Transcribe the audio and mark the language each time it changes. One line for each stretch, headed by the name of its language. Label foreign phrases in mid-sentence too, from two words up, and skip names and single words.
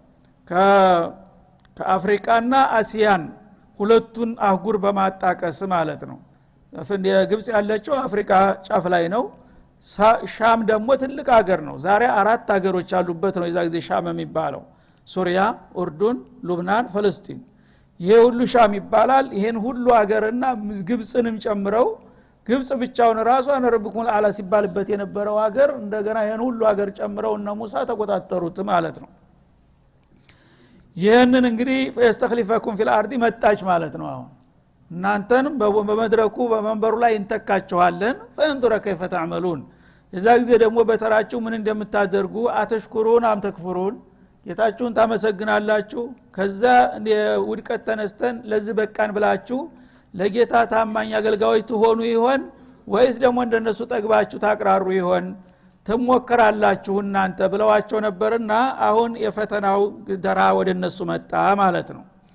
Amharic: ከአፍሪካና አሲያን ሁለቱን አህጉር በማጣቀስ ማለት ነው። ግብጽ ያለችው አፍሪካ ጫፍ ላይ ነው። ሻም ደግሞ ትልቅ ሀገር ነው። ዛሬ 4 ሀገሮች ያሉበት ነው የዛ ጊዜ ሻም የሚባለው ሱሪያ፣ ኡርዱን፣ ሉብናን፣ ፍልስጤም። ይሄ ሁሉ ሻም ይባላል። ይሄን ሁሉ ሀገርና ግብጽንም ጨምረው ግብጽ ብቻውን ራሷን
Arabic: ربكم الأعلى
Amharic: ሲባልበት የነበረው ሀገር እንደገና ይሄን ሁሉ ሀገር ጨምረው እነ ሙሳ ተቆጣጠሩት ማለት ነው። ይሄንን እንግዲህ
Arabic: فاستخلفكم في الارض
Amharic: መጣች ማለት ነው። አሁን እናንተንም በመድረኩ በመንበሩ ላይ እንተካቸዋለን
Arabic: فننظر كيف تعملون።
Amharic: የዛ ጊዜ ደግሞ በተራችሁ ምን እንደምታደርጉ
Arabic: أتشكرون أم تكفرون
Amharic: ጌታችሁን ታመሰግናላችሁ ከዛ ውድቀት ተነስተን ለዚህ በቃን ብላችሁ ለጌታ ታማኝ አገልጋዮች ትሆኑ ይሆን ወይስ ደግሞ እንደነሱ ጠግባችሁ ታቅራሩ ይሆን ተሞከራላችሁ እናንተ ብለዋቸው ነበርና አሁን የፈተናው ደራ ወደነሱ መጣ ማለት ነው።